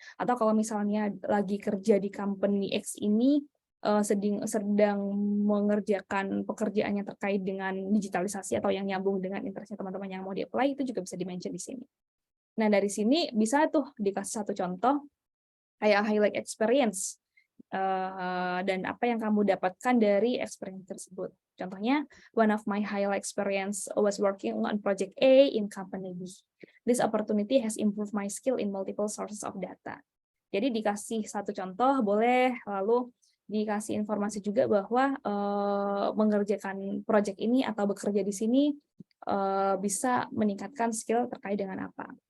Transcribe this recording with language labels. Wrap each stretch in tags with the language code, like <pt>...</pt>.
<id>Atau kalau misalnya lagi kerja di company X ini sedang mengerjakan pekerjaan yang terkait dengan digitalisasi atau yang nyambung dengan interestnya teman-teman yang mau di-apply, itu juga bisa di-mention di sini. Nah, dari sini bisa tuh dikasih satu contoh, kayak highlight experience, dan apa yang kamu dapatkan dari experience tersebut. Contohnya,</id> <en>one of my highlight experience was working on project A in company B. This opportunity has improved my skill in multiple sources of data.</en> <id>Jadi dikasih satu contoh, boleh, lalu dikasih informasi juga bahwa mengerjakan proyek ini atau bekerja di sini bisa meningkatkan skill terkait dengan apa.</id>